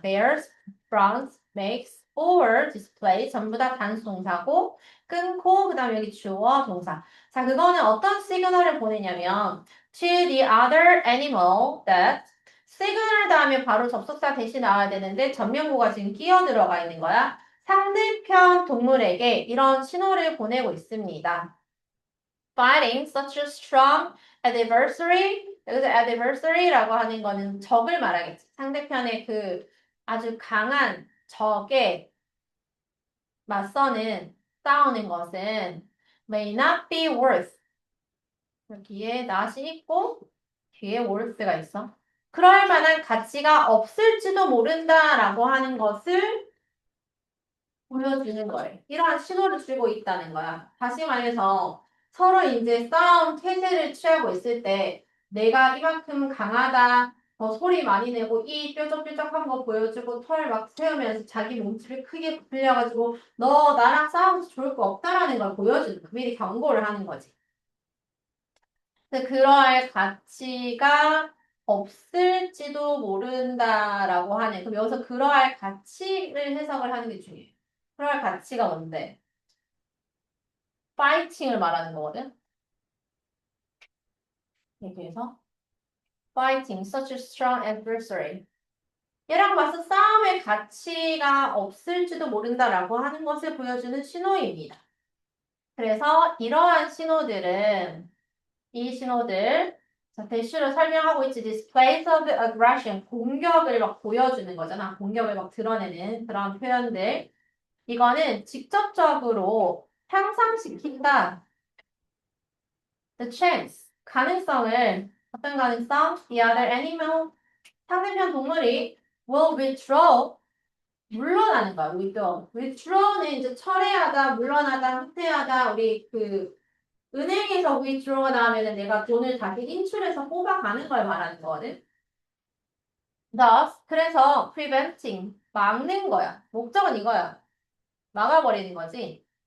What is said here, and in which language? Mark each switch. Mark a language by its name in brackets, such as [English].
[English] bears, frowns, makes, or display [Korean] 전부 다 단수동사고 끊고 그 다음에 여기 주어 동사. 자 그거는 어떤 시그널을 보내냐면 [English] to the other animal that [Korean] 시그널 다음에 바로 접속사 대신 나와야 되는데 전면구가 지금 끼어 들어가 있는 거야. 상대편 동물에게 이런 신호를 보내고 있습니다. [English] Fighting such a strong adversary. [Korean] 여기서 adversary라고 하는 거는 적을 말하겠지. 상대편의 그 아주 강한 적에 맞서는 싸우는 것은 [English] may not be worth. [Korean] 여기에 not이 있고 뒤에 worth가 있어. 그럴 만한 가치가 없을지도 모른다라고 하는 것을 보여주는 거예요. 이러한 신호를 주고 있다는 거야. 다시 말해서 서로 이제 싸움 태세를 취하고 있을 때 내가 이만큼 강하다, 더 소리 많이 내고 이 뾰족뾰족한 거 보여주고 털 막 세우면서 자기 몸집을 크게 부풀려가지고 너 나랑 싸우면서 좋을 거 없다라는 걸 보여주는 거. 미리 경고를 하는 거지. 근데 그러할 가치가 없을지도 모른다라고 하네. 그럼 여기서 그러할 가치를 해석을 하는 게 중요해. 그럴 가치가 뭔데? 파이팅을 말하는 거거든. 여기에서 [English] fighting such a strong adversary. [Korean] 얘랑 봐서 싸움의 가치가 없을지도 모른다라고 하는 것을 보여주는 신호입니다. 그래서 이러한 신호들은 이 신호들 자, 대시로 설명하고 있지. [English] displays of aggression [Korean] 공격을 막 보여주는 거잖아. 공격을 막 드러내는 그런 표현들. 이거는 직접적으로 향상시킨다. [English] The chance, [Korean] 가능성을, 어떤 가능성? [English] The other animal, [Korean] 상대편 동물이 [English] will withdraw, [Korean] 물러나는 거야, [English] withdraw. [Korean] withdraw는 이제 철회하다, 물러나다, 후퇴하다, 우리 그, 은행에서 withdraw 나오면은 내가 돈을 다시 인출해서 뽑아가는 걸 말하는 거거든. Thus, 그래서 preventing, 막는 거야. 목적은 이거야. 막아버리는 거지.